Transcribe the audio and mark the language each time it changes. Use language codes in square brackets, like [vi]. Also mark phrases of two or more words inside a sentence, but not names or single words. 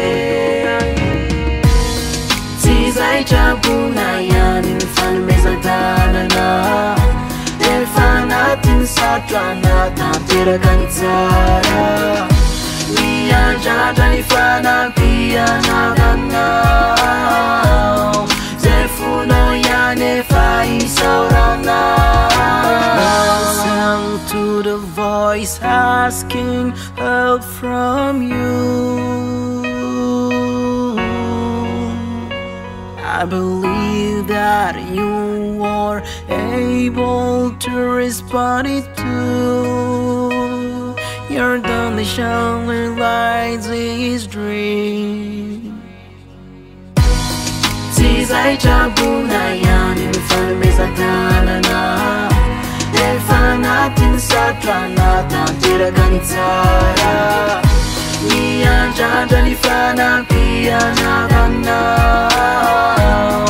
[mg] Tsy zay trabona ihany ny fanomezan-tanana, rehefa anatin'ny satrana tanteraka ny tsara, miandrandra ny fanampiana avanao. Zay fonao ihany efa isaoranao. [en] Listen to the voice asking help from you. I believe that you are able to respond it to. You're the only shining lights in his dream. [mg] Tsy zay trabona ihany ny fanomezan-tanana, rehefa anatin'ny satrana tanteraka ny tsara, miandrandra ny fanampiana avanao.